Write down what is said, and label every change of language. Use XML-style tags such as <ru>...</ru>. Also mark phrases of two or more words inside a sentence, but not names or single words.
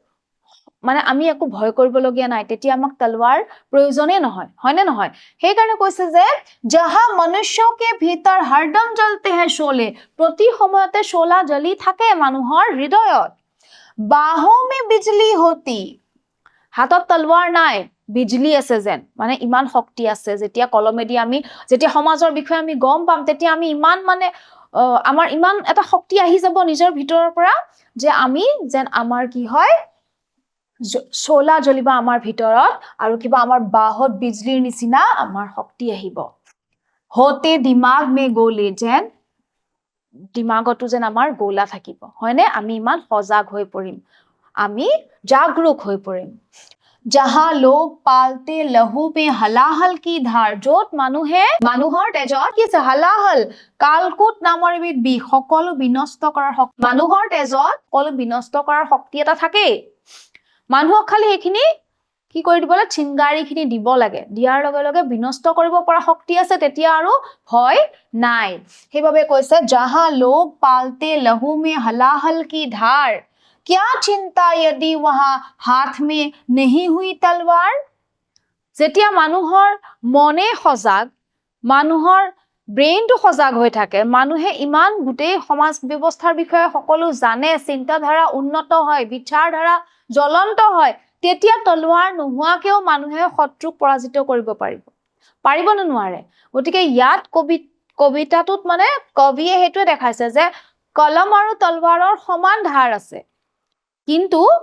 <as>একো ভয় কৰিব লগিয়া নাই তেতিয়া আমাক তলৱাৰ প্ৰয়োজনে নহয় হয়নে নহয় সেই কাৰণে কৈছে যে</as> <hi>जहां मनुष्यों के भीतर हरदम जलते हैं शोले</hi> <as>प्रति সময়তে শোলা জ্বলি থাকে মানুহৰ হৃদয়ত</as> <hi>बाहों में बिजली होती</hi> <as>হাতত তলৱাৰ নাই বিজলি আছে যেন মানে ইমান শক্তি আছে যেতিয়া কলমেদি আমি যেতিয়া সমাজৰ বিষয়ে আমি গম পাম তেতিয়া আমি ইমান মানে আমাৰ ইমান এটা শক্তি আহি যাব নিজৰ ভিতৰৰ পৰা যে আমি যেন আমাৰ কি হয় শোলা জ্বলিবা আমাৰ ভিতৰত আৰু কিবা আমাৰ বাহত বিজলিৰ নিচিনা আমাৰ শক্তি আহিব</as> <hi>होते दिमाग में गोले</hi> <as>যেন দিমাগতো যেন আমাৰ গোলা থাকিব হয়নে আমি ইমান সজাগ হৈ পৰিম আমি জাগৰুক হৈ পৰিম</as> <hi>जहां लोग पालते लहू में हलाहल की धार</hi> <as>য'ত মানুহে মানুহৰ তেজত কি আছে হলাহল কালকুট নামৰ এবিধ বিষ সকলো বিনষ্ট কৰাৰ শক্তি মানুহৰ তেজত সকলো বিনষ্ট কৰাৰ শক্তি এটা থাকে মানুহক খালি এইখিনি কি কৰি দিবলে চিংগাৰীখিনি দিব লাগে দিয়াৰ লগে লগে বিনষ্ট কৰিব পৰা শক্তি আছে তেতিয়া আৰু ভয় নাই সেইভাবে কৈছে</as> <hi>जहां लोग पालते लहू में हलाहल की धार क्या चिंता यदि वहां हाथ में नहीं हुई</hi> <as>तलवार যেতিয়া মানুহৰ মনে সজাগ মানুহৰ ব্ৰেইনটো সজাগ হৈ থাকে মানুহে ইমান গোটেই সমাজ ব্যৱস্থাৰ বিষয়ে সকলো জানে চিন্তাধাৰা উন্নত হয় বিচাৰধাৰা জ্বলন্ত হয় তেতিয়া তলোৱাৰ নোহোৱাকেও মানুহে শত্ৰুক পৰাজিত কৰিব পাৰিব নে নোৱাৰে গতিকে ইয়াত কবিতাটোত মানে কবিয়ে হেতুৱে দেখাইছে যে কলম আৰু তলৱাৰৰ সমান ধাৰ আছে কিন্তু</as>